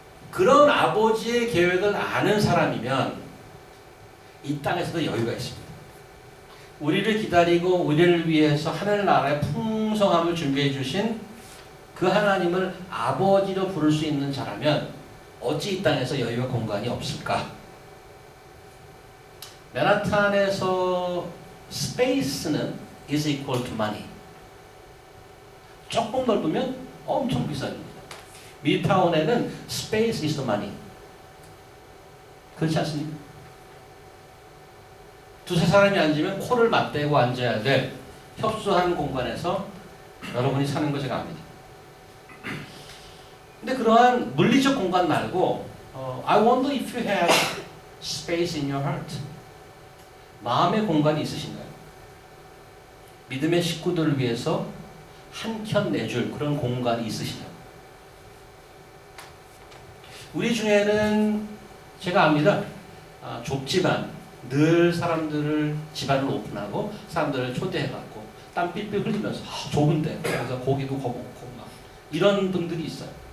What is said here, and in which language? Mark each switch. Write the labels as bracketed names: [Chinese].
[Korean] 그런 아버지의 계획을 아는 사람이면 이 땅에서도 여유가 있습니다. 우리를 기다리고 우리를 위해서 하늘나라의 풍성함을 준비해 주신 그 하나님을 아버지로 부를 수 있는 자라면 어찌 이 땅에서 여유와 공간이 없을까? 맨하탄에서 스페이스는 [English] is equal to money. [Korean] 조금 넓으면 엄청 비쌉니다. 미드타운에는 [English] space is the money. [Korean] 그렇지 않습니까? 2-3 사람이 앉으면 코를 맞대고 앉아야 될 협소한 공간에서 여러분이 사는 거 제가 압니다. 근데 그러한 물리적 공간 말고 [English] I wonder if you have space in your heart. [Korean] 마음의 공간이 있으신가요? 믿음의 식구들을 위해서 한켠 내줄 그런 공간이 있으시냐고. 우리 중에는 제가 압니다. 좁지만 늘 사람들을 집안을 오픈하고 사람들을 초대해갖고 땀 삐삐 흘리면서 좁은데 그래서 고기도 거먹고 막 이런 분들이 있어요.